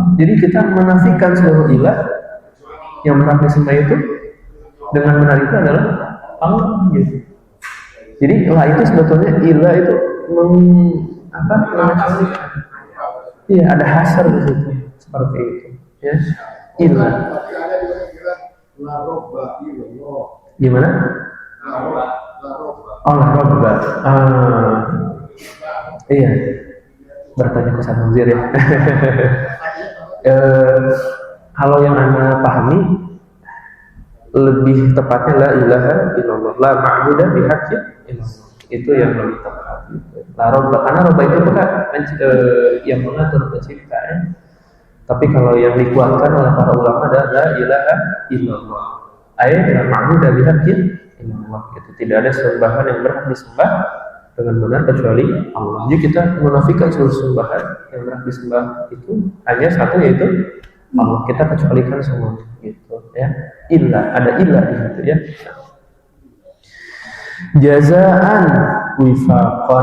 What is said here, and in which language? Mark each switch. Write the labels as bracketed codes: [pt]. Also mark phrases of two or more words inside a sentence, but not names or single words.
[id] Jadi kita menafikan seluruh ilah yang berhak disembah itu dengan benar itu adalah Allah gitu. Jadi ilah itu sebetulnya ilah itu apa mengecualikan. Iya, ada hasar di situ seperti itu. Ya, illa. Tapi ada juga bilang [ar] لا ربَّ إلا الله. [id] Gimana? [ar] La robba. Oh, la robba. [id] Iya. Bertanya ke Ustaz Nazir ya. Kalau yang Anda pahami lebih tepatnya [ar] لا إله إلا الله، لا معبود بحق إلا الله. [id] Itu yang lebih tepat. [ar] La robba, karena robba itu bukan yang mengatur pencipta ya. [id] Tapi kalau yang dikuatkan oleh para ulama adalah [ar] لا إله إلا الله. Ayat la ma'budu bihaqqin illallah. [id] Itu tidak ada sembahan yang berhak disembah dengan benar kecuali Allah. Jadi kita menafikan seluruh sembahan yang berhak disembah itu hanya satu, yaitu Allah. Kita kecualikan semua gitu ya. Illa, ada illa di situ ya. [ar] جزاء وفاقا.